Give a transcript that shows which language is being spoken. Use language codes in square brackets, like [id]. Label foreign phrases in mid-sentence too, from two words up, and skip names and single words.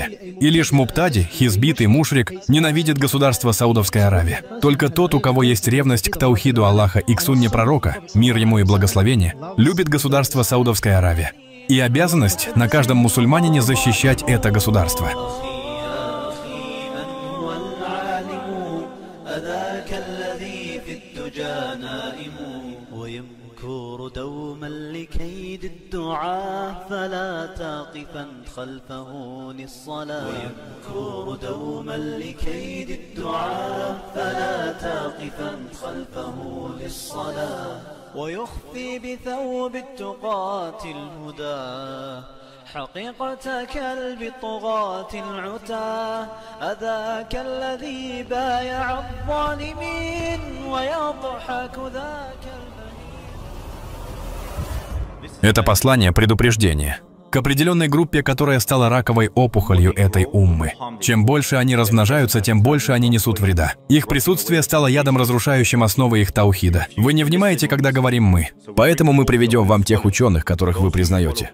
[ru] И лишь мубтади, хизбит и мушрик ненавидят государство Саудовская Аравия. Только тот, у кого есть ревность к таухиду Аллаха и к сунне пророка, мир ему и благословение, любит государство Саудовская Аравия. И обязанность на каждом мусульманине защищать это государство. [ar] دوما لكيد الدعاء فلا تقفا خلفه للصلاة ويمكر دوما لكيد الدعاء فلا تقفا خلفه للصلاة ويخفي بثوب التقاة الهدى حقيقة كلب الطغاة العتاة أذاك الذي بايع الظالمين ويضحك ذاك. [ru] Это послание предупреждения к определенной группе, которая стала раковой опухолью этой уммы. Чем больше они размножаются, тем больше они несут вреда. Их присутствие стало ядом, разрушающим основы их таухида. Вы не внимаете, когда говорим «мы». Поэтому мы приведем вам тех ученых, которых вы признаете.